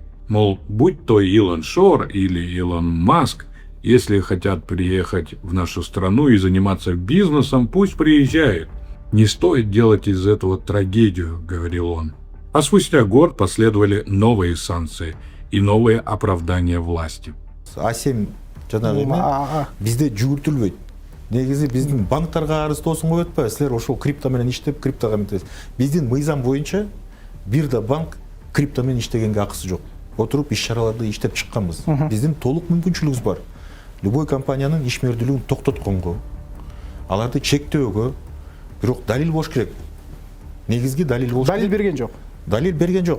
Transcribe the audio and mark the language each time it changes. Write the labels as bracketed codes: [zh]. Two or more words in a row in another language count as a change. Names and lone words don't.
[ru] Мол, будь то Илон Шор или Илон Маск, если хотят приехать в нашу страну и заниматься бизнесом, пусть приезжают. Не стоит делать из этого трагедию, говорил он. А спустя год последовали новые санкции и новые оправдания власти. [ky] А7 жанагы эме бизде жүгүртүлбөйт. Негизи биздин банктарга арыздоосун коюп атпайбы, силер ошол крипто менен иштеп криптого эметесиз. Биздин мыйзам боюнча бир да банк крипто менен иштегенге акысы жок. Отуруп иш-чараларды иштеп чыкканбыз. Биздин толук мүмкүнчүлүгүбүз бар. Любой компаниянын ишмердүүлүгүн токтотконго, аларды чектөөгө, бирок далил болуш керек. Негизги далил болуш керек. Далил берген жок. Далил берген жок.